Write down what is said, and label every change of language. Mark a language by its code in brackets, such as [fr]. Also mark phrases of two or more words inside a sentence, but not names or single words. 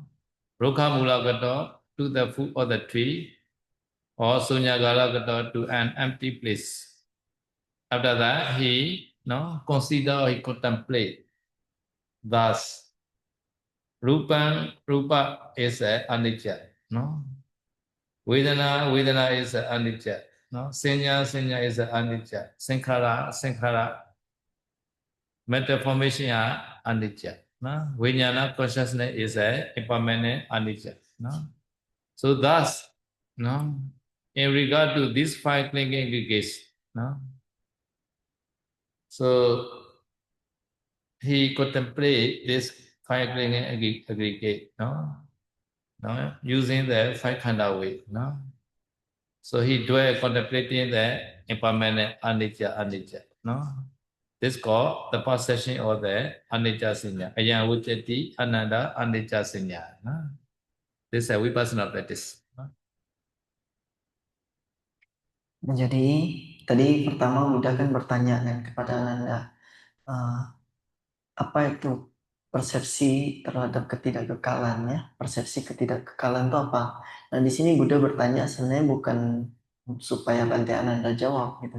[en] Rukhamulagato to the foot of the tree, or Sunyagalagato to an empty place. After that, he he contemplate. Thus, Rupa is anicca, no? Vedana is anicca, no? Senya is anicca. Sankhara, mental formation are anicca. No? Vijnana consciousness is a impermanent anicca. No? So thus, no, in regard to these 5 clinging aggregates, no, so he contemplate this 5 clinging aggregate, no, using the 5 khanda way, no. So he dwell contemplating the impermanent anicca, no. This called the possession of the [pi] anicca sanya. Ayam wujati ananda anicca sanya. [en] This is a vipassana practice. [id] Jadi tadi pertama Buddha kan bertanya kan kepada Ananda, apa itu persepsi terhadap ketidakkekalan ya? Persepsi ketidakkekalan itu apa? Nah di sini Buddha bertanya sebenarnya bukan supaya Bante Ananda jawab gitu.